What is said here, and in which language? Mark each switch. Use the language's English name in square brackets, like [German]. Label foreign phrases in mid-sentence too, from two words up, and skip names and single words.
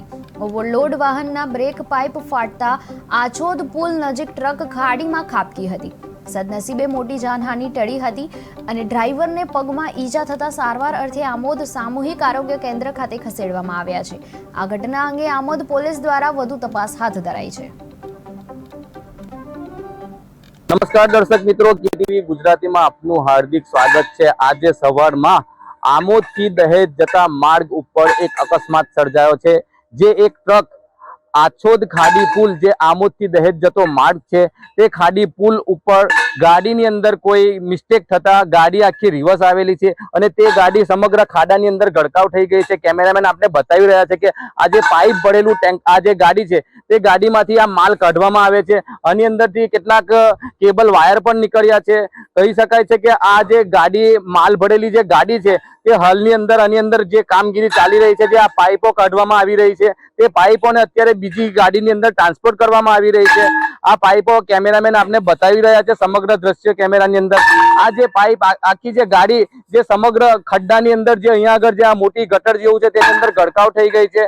[Gujarati] ઓવરલોડ વાહનના બ્રેક પાઇપ ફાટતા આછોદ પુલ નજીક ટ્રક ખાડીમાં ખાબકી હતી। સદનસીબે મોટી જાનહાનિ ટળી હતી અને ડ્રાઈવરને પગમાં ઈજા થતા સારવાર અર્થે આમોદ સામૂહિક આરોગ્ય કેન્દ્ર ખાતે ખસેડવામાં આવ્યા છે। આ ઘટના અંગે આમોદ પોલીસ દ્વારા વધુ તપાસ હાથ ધરાઈ છે। નમસ્કાર દર્શક મિત્રો, કેટીવી ગુજરાતી મેં આપનું હાર્દિક સ્વાગત હૈ। આજ સવાર મેં આમોદ થી દહેજ જતા માર્ગ પર એક અકસ્માત સર્જાયો છે। જે એક ટ્રક આછોદ ખાડી પુલ જે આમોદ થી દહેજ જતો માર્ગ હૈ તે ખાડી પુલ ઉપર ગાડી ની અંદર કોઈ મિસ્ટેક થતા ગાડી આખી રિવર્સ આવેલી છે અને તે ગાડી સમગ્ર ખાડા ની અંદર ગરકાવ થઈ ગઈ છે। કેમેરામેન આપને બતાવી રહ્યા છે કે આ જે પાઇપ ભરેલું ટેંક આ જે ગાડી છે તે ગાડી માંથી આ માલ કાઢવામાં આવે છે। આની અંદરથી કેટલાક કેબલ વાયર પણ નીકળ્યા છે। કહી શકાય છે કે આ જે ગાડી માલ ભરેલી જે ગાડી છે તે હાલની અંદર આની અંદર જે કામગીરી ચાલી રહી છે, જે આ પાઇપો કાઢવામાં આવી રહી છે તે પાઇપોને અત્યારે બીજી ગાડીની અંદર ટ્રાન્સપોર્ટ કરવામાં આવી રહી છે। આ પાઇપો કેમેરામેન આપને બતાવી રહ્યા છે સમગ્ર દૃશ્ય કેમેરાની અંદર। આ જે પાઇપ આખી જે ગાડી જે સમગ્ર ખાડાની અંદર જે અહીંયા આગળ જે આ મોટી ગટર જેવું છે તેની અંદર ગરકાવ થઈ ગઈ છે।